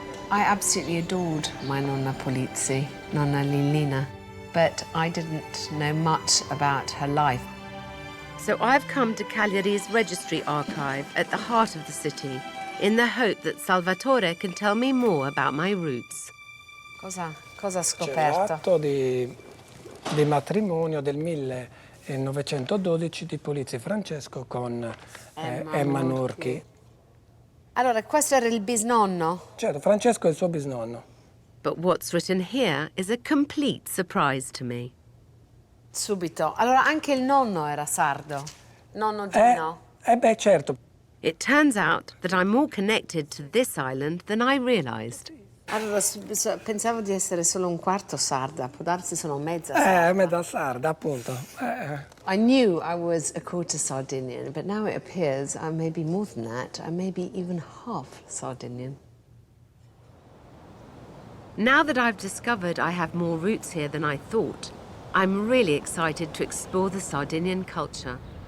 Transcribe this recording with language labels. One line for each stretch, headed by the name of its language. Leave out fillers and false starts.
English: I absolutely adored my Nonna Polizzi, Nonna Lillina, but I didn't know much about her life. So I've come to Cagliari's registry archive at the heart of the city, in the hope that Salvatore can tell me more about my roots.
Italian: Cosa ha C'è scoperto? l'atto di matrimonio del 1912 di Polizzi Francesco con Emma Norchi. Allora, questo era il bisnonno? Certo, Francesco è il suo bisnonno.
English: But what's written here is a complete surprise to me.
Italian: Subito. Allora, anche il nonno era sardo? Nonno Gino? Beh, certo.
English: It turns out that I'm more connected to this island than I realized.
Italian: Allora, pensavo di essere solo un quarto sarda, può darsi sono mezza sarda. Metà sarda, appunto.
English: I knew I was a quarter Sardinian, but now it appears I may be more than that. I may be even half Sardinian. Now that I've discovered I have more roots here than I thought, I'm really excited to explore the Sardinian culture.